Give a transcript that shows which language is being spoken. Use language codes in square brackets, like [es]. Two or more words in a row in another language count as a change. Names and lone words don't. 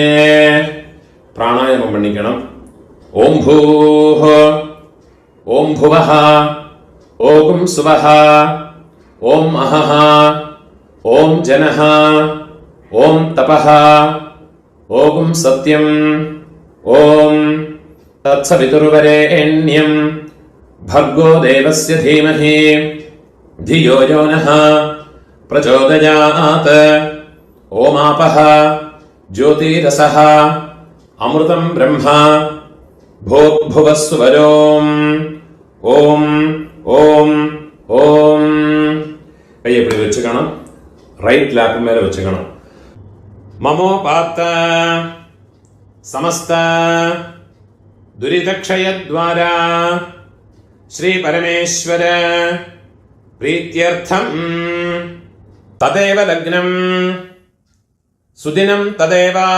[ta] பிராணாயாமம் பண்ணிக்கணும். [sa] ॐ भूः, ॐ भुवः, ॐ सुवः, ॐ अहः, ॐ जनः, ॐ तपः, ॐ सत्यम्, ॐ तत्सवितुर्वरेण्यम् भर्गो देवस्य धीमहि धियो यो नः प्रचोदयात्. ओमापः ज्योतिरसः अमृतं ब्रह्म भूर्भुवस्सुवरोम्. ओम ओम ओम. [ta] கையை இப்படி வச்சுக்கணும். [en] right lap [ta] மேல வச்சுக்கணும். [sa] ममोपात्त समस्त दुरितक्षयद्वारा श्री परमेश्वर प्रीत्यर्थं तदेव लग्नं सुदिनं तदेव